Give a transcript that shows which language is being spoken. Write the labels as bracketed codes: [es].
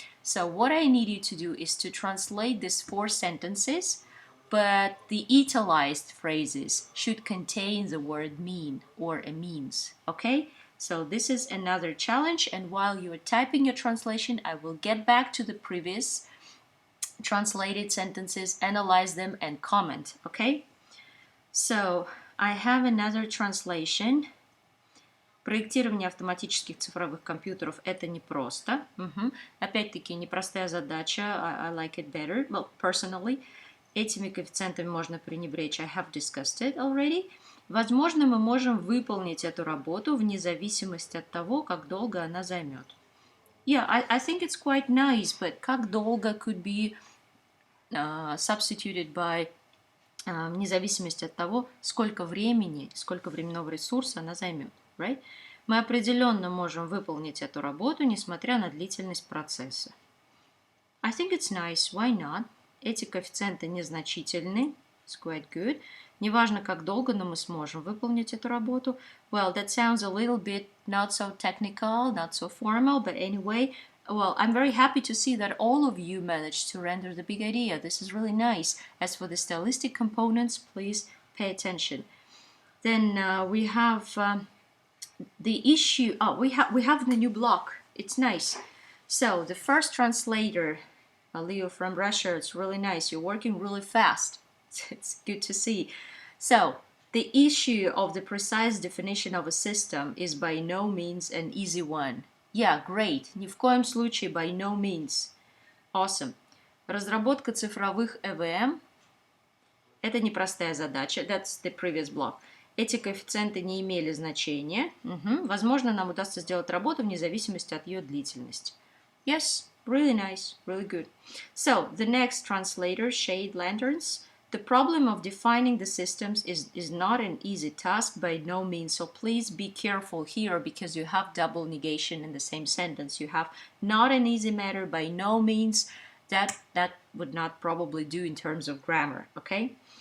[en] So what I need you to do is to translate these 4 sentences, but the italicized phrases should contain the word mean or a means, okay? So this is another challenge, and while you're typing your translation, I will get back to the previous translated sentences, analyze them, and comment, okay? So I have another translation. [ru] Проектирование автоматических цифровых компьютеров – это непросто. Опять-таки, непростая задача. [en] I like it better. Well, personally. [ru] Этими коэффициентами можно пренебречь. [en] I have discussed it already. [ru] Возможно, мы можем выполнить эту работу вне зависимости от того, как долго она займет. [en] Yeah, I think it's quite nice, but [ru] как долго [en] could be substituted by [ru] вне зависимости от того, сколько времени, сколько временного ресурса она займет. [en] Right? [ru] Мы определенно можем выполнить эту работу, несмотря на длительность процесса. [en] I think it's nice. Why not? [ru] Эти коэффициенты незначительны. [en] It's quite good. [ru] Неважно, как долго, но мы сможем выполнить эту работу. [en] Well, that sounds a little bit not so technical, not so formal, but anyway, well, I'm very happy to see that all of you managed to render the big idea. This is really nice. As for the stylistic components, please pay attention. Then we have the issue. Oh, we have the new block. It's nice. So the first translator, Leo from Russia, it's really nice. You're working really fast. It's good to see. So the issue of the precise definition of a system is by no means an easy one. Yeah, great. [ru] Ни в коем случае, [en] by no means. Awesome. [ru] Разработка цифровых EVM – это непростая задача. [en] That's the previous block. [ru] Эти коэффициенты не имели значения. Возможно, нам удастся сделать работу вне зависимости от ее длительности. [en] Yes, really nice, really good. So, the next translator, shade lanterns. The problem of defining the systems is not an easy task by no means, so please be careful here because you have double negation in the same sentence. You have not an easy matter by no means. That would not probably do in terms of grammar, okay?